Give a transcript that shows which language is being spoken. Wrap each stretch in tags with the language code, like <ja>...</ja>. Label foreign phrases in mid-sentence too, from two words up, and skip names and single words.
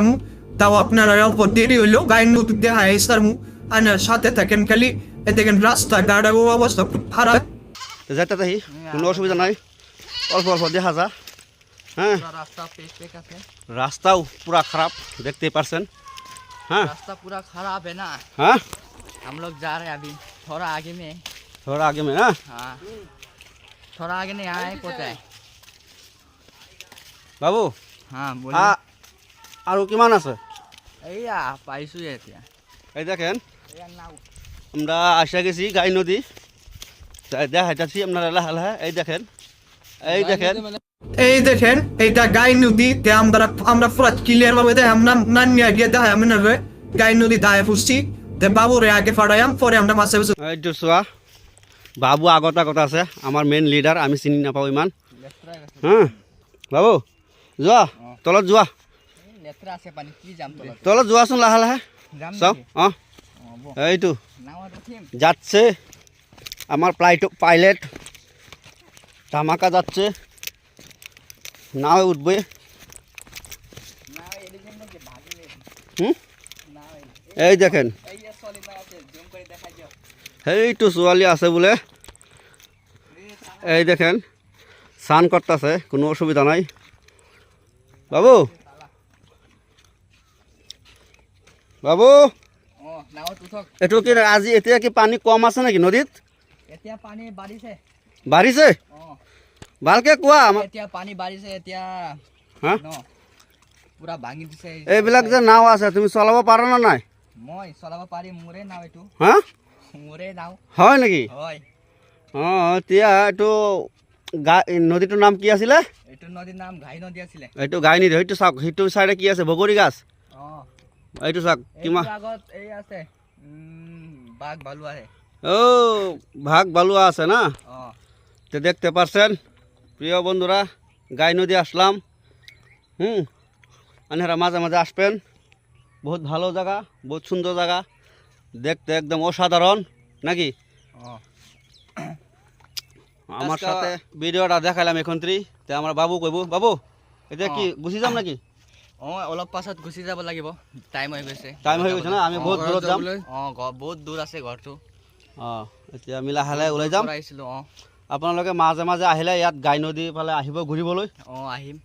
<bn>তাও আপনারা অল্প দেরি হইলো গাই নদী দেখাই সারমু। আনার সাথে থাকেন খালি। এ দেখেন রাস্তা গাড়ার অবস্থা খুব খারাপ। যাইতে তাই কোনো অসুবিধা নাই, অল্প অল্প দেখা যা। হ্যাঁ, রাস্তা পেক আছে, রাস্তাও পুরা খারাপ দেখতেই পারছেন। हाँ</bn> <hi>रास्ता पूरा खराब है ना। हाँ, हम लोग जा रहे हैं अभी थोड़ा आगे में। थोड़ा आगे में ना? हाँ, थोड़ा आगे नहीं आए पता है बाबू। हाँ बोलिए।</hi> <as>और किमान আছে? এই পাইছো এতিয়া।</as> <bn>এই দেখেন</bn> <as>এয়া নাও।</as> <bn>আমরা আসা গেছি গাই নদী, দেখাইতেছি আপনারা</bn> <as>লাহা লাহা।</as> <bn>এই দেখেন, এই দেখেন, এই দেখেন এইটা গাই নদী। তে আমরা পুরা ক্লিয়ার ভাবে দেখাম না, নানিয়া গিয়ে দেখাম না রে গাই নদী দায় ফুসছি। তে বাবুরে আগে ফাড়াইম, পরে আমরা মাছে বসে।</bn> <as>এইটো চোৱা, বাবু আগত আগত আছে,</as> <bn>আমার</bn> <en>main leader.</en> <as>আমি চিনি নাপাওঁ ইমান। হ্যাঁ বাবু, যোৱা তলত, যোৱা লেত্রা আছে পানি, কি যাম তলত? তলত যোৱাচোন লাহে লাহে। যাম চাও নেকি? এইটো নাওত উঠিম।</as> <bn>যাচ্ছে আমার পাইলট, ধামাকা যাচ্ছে, নাও উঠবে। নাও এদিকে নাকি ভাগলে। হুম, নাও এই দেখেন এই সলি না আছে, জুম করে দেখা যাও।</bn> <as>এইটো ছোৱালী আছে বোলে।</as> <bn>এই দেখেন স্নান করতেছে, কোনো অসুবিধা নাই।</bn> <as>বাবু, বাবু ও নাওত উঠক। এইটো কি আজি এতিয়া কি পানী কম আছে নেকি নদীত? এতিয়া পানী বাঢ়িছে। বাঢ়িছে? অ ভালকে কোৱা আমাক। এতিয়া পানী বাঢ়িছে এতিয়া। হা, ন পুৰা ভাঙি দিছে। এইবিলাক যে নাও আছে তুমি চলাব পাৰা না নাই? মই চলাব পাৰিম, মোৰে নাও এইটো। হা, মোৰে নাও হয় নেকি? হয়। অঁ, এতিয়া এইটো নদীটোৰ নাম কি আছিলে? এইটো নদীৰ নাম ঘাই নদী আছিলে। এইটো গাই নিদি, সেইটো চাওক, সেইটো চাইডে কি আছে? বগৰী গাছ। অ এইটো চাওক কিমান। এইটোৰ আগত এই আছে বাঘ ভালু আছে। ও, ভাগ বালুয়া আছে না? অ</as> <bn>তো দেখতে পারছেন প্রিয় বন্ধুরা, গাই নদী আসলাম। আপনারা মাঝে মাঝে আসবেন, বহুত ভালো জায়গা, বহুত সুন্দর জায়গা, দেখতে একদম অসাধারণ নাকি? অ আমার সাথে ভিডিওটা দেখালাম এখন তে আমার বাবু কইব।</bn> <as>বাবু এতিয়া কি গুচি যাম নাকি? অ অলপ পাছত গুচি যাব লাগিব, টাইম হৈ গৈছে। টাইম হৈ গৈছে না, আমি বহুত দূৰত যাম। অ বহুত দূৰ আছে ঘৰটো। অঁ, এতিয়া আমি লাহে লাহে ওলাই যাম। আহিছিলোঁ। অ আপোনালোকে মাজে মাজে আহিলে ইয়াত গাই নদী ফালে আহিব ঘূৰিবলৈ অ আহিম</as>